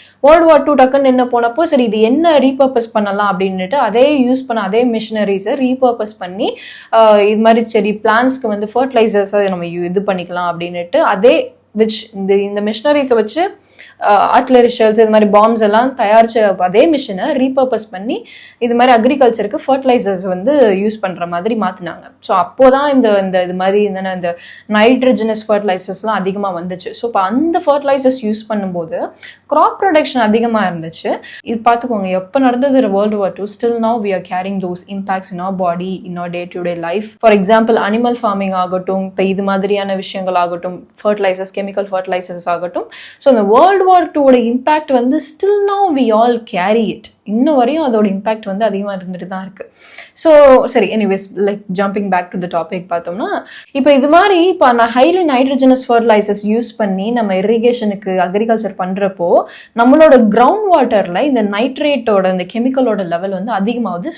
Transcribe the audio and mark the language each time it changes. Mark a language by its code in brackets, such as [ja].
[ta] World War II டக்குன்னு என்ன போனப்போ சரி இது என்ன ரீபர்பஸ் பண்ணலாம் அப்படின்னுட்டு அதே யூஸ் பண்ண அதே மிஷினரிஸை ரீபர்பஸ் பண்ணி இது மாதிரி சரி பிளான்ஸ்க்கு வந்து ஃபர்டிலைசர்ஸை நம்ம இது பண்ணிக்கலாம் அப்படின்னுட்டு அதே விச் இந்த மிஷினரிஸை வச்சு ஆர்ட்லரி ஷெல்ஸ் இது மாதிரி பாம்ஸ் எல்லாம் தயாரிச்ச அதே மிஷினை ரீபர்பஸ் பண்ணி இது மாதிரி அக்ரிகல்ச்சருக்கு ஃபர்டிலைசர்ஸ் வந்து யூஸ் பண்ணுற மாதிரி மாற்றினாங்க. ஸோ அப்போதான் இந்த இது மாதிரி இந்த நைட்ரஜனஸ் ஃபர்டிலைசர்ஸ்லாம் அதிகமாக வந்துச்சு. ஸோ இப்போ அந்த ஃபர்டிலைசர்ஸ் யூஸ் பண்ணும்போது கிராப் ப்ரொடக்ஷன் அதிகமாக இருந்துச்சு. இது பார்த்துக்கோங்க, எப்போ நடந்தது [en] World War II, still now we are carrying those impacts in our body, in our day-to-day life. [ta] For example, animal farming ஆகட்டும், இப்போ இது மாதிரியான விஷயங்கள் ஆகட்டும், ஃபர்டிலைசர்ஸ், கெமிக்கல் ஃபர்டிலைசர்ஸ் ஆகட்டும். [en] so [ta] இந்த World War II ஓட இம்பாக்ட் வந்து [en] still now we all carry it. [ta] இன்னும் வரையும் அதோட இம்பாக்ட் வந்து அதிகமாக இருந்துட்டு தான் இருக்கு. ஸோ சரி, [en] anyways like jumping back to the topic [ta] பார்த்தோம்னா, இப்போ இது மாதிரி இப்போ நான் ஹைலி நைட்ரஜனஸ் ஃபர்டிலைசர்ஸ் யூஸ் பண்ணி நம்ம இரிகேஷனுக்கு அக்ரிகல்ச்சர் பண்ணுறப்போ நம்மளோட கிரவுண்ட் வாட்டரில் இந்த நைட்ரேட்டோட இந்த கெமிக்கலோட லெவல் வந்து அதிகமாகுது.